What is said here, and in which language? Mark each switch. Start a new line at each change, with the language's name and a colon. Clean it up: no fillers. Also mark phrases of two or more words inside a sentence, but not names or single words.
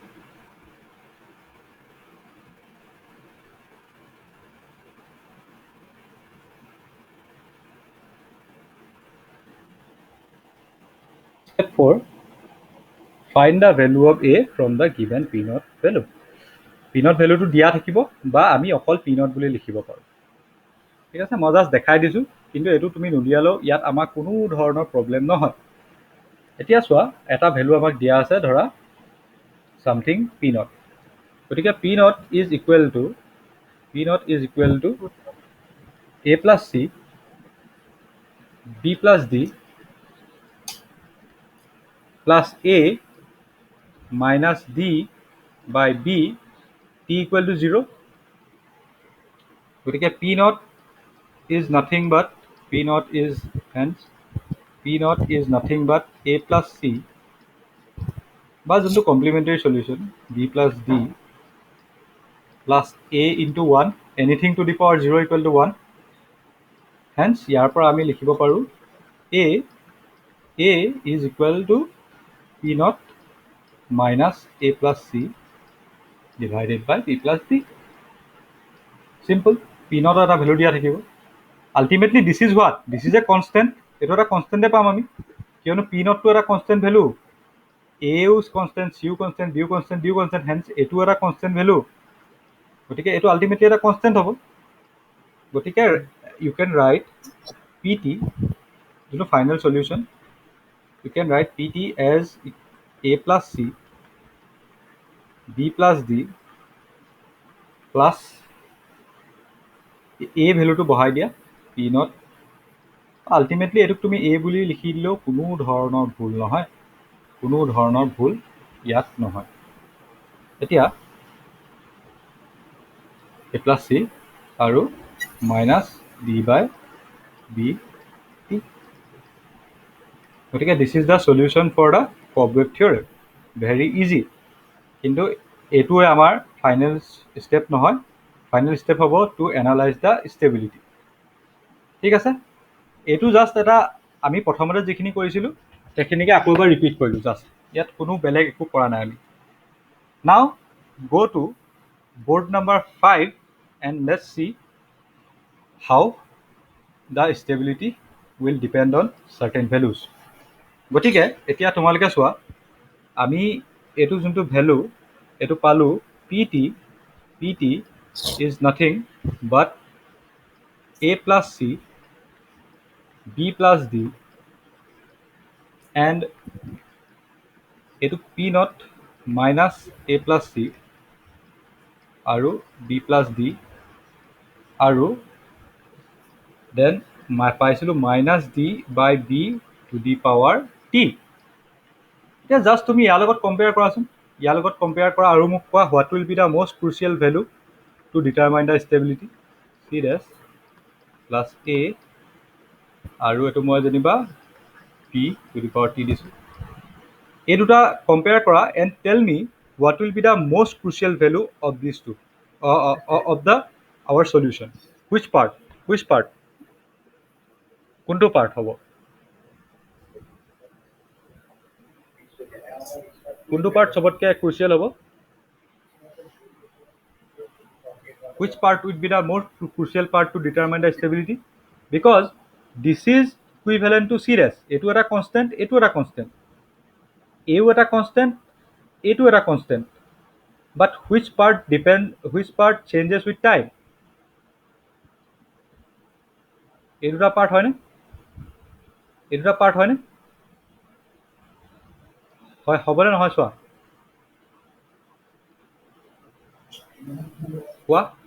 English: Step 4, find the value of a from the given p naught value. p naught value
Assamese: to দিয়া থাকিব বা আমি অকল
English: p naught
Assamese: বুলি লিখিব পাৰোঁ. ঠিক আছে, মই জাষ্ট দেখাই দিছোঁ, কিন্তু এইটো তুমি নুলিয়ালেও ইয়াত আমাৰ কোনো ধৰণৰ প্ৰব্লেম নহয়. এতিয়া চোৱা, এটা ভেলু আমাক দিয়া আছে ধৰা
English: something p naught. গতিকে p naught is equal to a plus c b plus d plus a minus d by b t equal to 0. গতিকে p naught is nothing but a plus c
Assamese: বা যোনটো
English: complementary solution b plus d plus a into 1 anything to the power 0 equal to 1. Hence
Assamese: ইয়াৰ পৰা আমি লিখিব পাৰোঁ
English: a is equal to p naught minus a plus c divided by b plus d.
Assamese: Simple.
English: p naught
Assamese: এটা ভ্যালু দিয়া থাকিব.
English: Ultimately this is what? This is a constant.
Assamese: এইটো এটা কনষ্টেণ্টে পাম আমি, কিয়নো
English: p naught
Assamese: টো এটা
English: constant value, a is constant, c constant, b constant, d constant.
Assamese: Hence এইটো এটা
English: constant value,
Assamese: গতিকে এইটো আলটিমেটলি এটা কনষ্টেণ্ট হ'ব.
English: গতিকে you can write pt,
Assamese: যোনটো
English: final solution, you can write pt as a plus c b plus d plus a
Assamese: ভ্যালুটো বহাই দিয়া
English: p naught.
Assamese: আলটিমেটলি এইটোক তুমি a বুলি লিখি দিলেও কোনো ধৰণৰ ভুল ইয়াত নহয়.
English: এতিয়া a plus c আৰু minus d by b t. গতিকে this is the solution for the cobweb theorem. Very easy.
Assamese: কিন্তু এইটোৱে আমাৰ
English: final step
Assamese: নহয়.
English: final step
Assamese: হ'ব
English: to analyze the stability.
Assamese: ঠিক আছে, এইটো জাষ্ট এটা আমি প্ৰথমতে যিখিনি কৰিছিলোঁ সেইখিনিকে আকৌ এবাৰ ৰিপিট কৰিলোঁ জাষ্ট. ইয়াত কোনো বেলেগ একো কৰা নাই আমি.
English: নাও go to board number 5 and let's see how the stability will depend on certain values.
Assamese: গতিকে এতিয়া তোমালোকে চোৱা, আমি এইটো যোনটো ভ্যালু এইটো পালোঁ pt
English: is nothing but a plus c b plus d and এইটো p naught minus a plus c আৰু b plus d আৰু then পাইছিলোঁ minus d by b to the power t.
Assamese: এতিয়া জাষ্ট তুমি ইয়াৰ লগত কম্পেয়াৰ কৰাচোন, ইয়াৰ লগত কম্পেয়াৰ কৰা আৰু মোক কোৱা
English: what will be the most crucial value to determine the stability. c dash plus a
Assamese: আৰু এইটো মই যেনিবা
English: p to the power t দিছোঁ.
Assamese: এই দুটা কম্পেয়াৰ কৰা
English: and tell me what will be the most crucial value of this two of the our solution. which part?
Assamese: কোনটো পাৰ্ট হ'ব কোনটো পাৰ্ট সবতকৈ ক্ৰুচিয়েল হ'ব
English: which part would be the most crucial part to determine the stability because this is equivalent to c dash
Assamese: এইটো এটা constant এইটো এটা constant এইও এটা constant এইটো এটা constant
English: but which part changes with time
Assamese: এই দুটা পাৰ্ট হয়নে এই দুটা পাৰ্ট হয়নে হয় হ'বনে নহয় চোৱা কোৱা